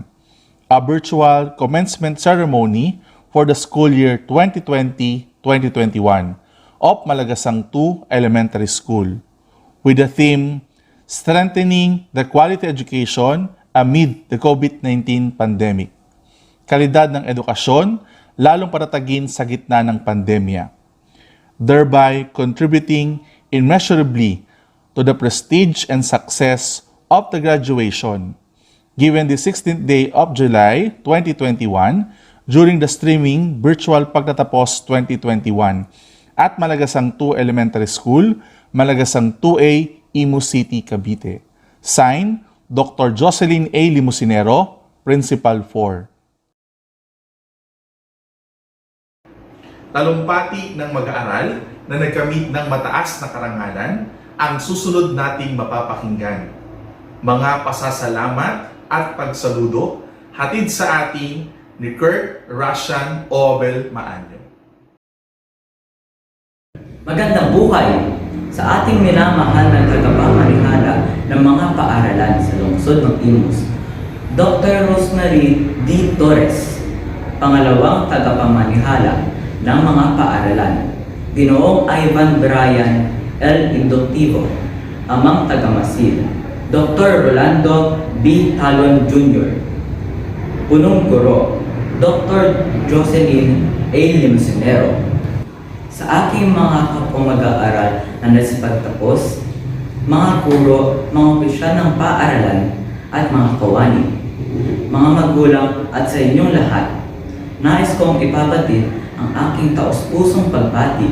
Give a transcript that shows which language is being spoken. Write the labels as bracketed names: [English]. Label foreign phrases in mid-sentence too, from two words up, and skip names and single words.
[English] A virtual commencement ceremony for the school year 2020-2021 of Malagasang 2 Elementary School with the theme Strengthening the Quality Education Amid the COVID-19 Pandemic. [Filipino] Kalidad ng edukasyon, lalong patatagin sa gitna ng pandemya, [English] thereby contributing immeasurably to the prestige and success of the graduation given the 16th day of July 2021 during the streaming virtual Pagtatapos 2021 at Malagasang 2 Elementary School, Malagasang 2A, Imus City, Cavite. Signed, Dr. Jocelyn A. Limusinero, Principal 4. [Filipino] Talumpati ng mag-aaral na nagkamit ng mataas na karangalan ang susunod nating mapapakinggan. Mga pasasalamat at pagsaludo hatid sa atin ni Kurt Russian Obel Maanyo. Magandang buhay sa ating minamahal na tagapamahala ng mga paaralan sa lungsod ng Imus. Dr. Rosemary D. Torres, pangalawang tagapamanihala ng mga paaralan. Ginoong Ivan Brian L. Inductivo, amang tagamasid. Dr. Rolando B. Talon Jr. Punong Guro, Dr. Jocelyn A. Limusinero. Sa aking mga kapamag-aaral na nasipagtapos, mga guro, mga opisyal ng paaralan at mga kawani, mga magulang at sa inyong lahat, nais kong ipabatid ang aking taos-pusong pagbati.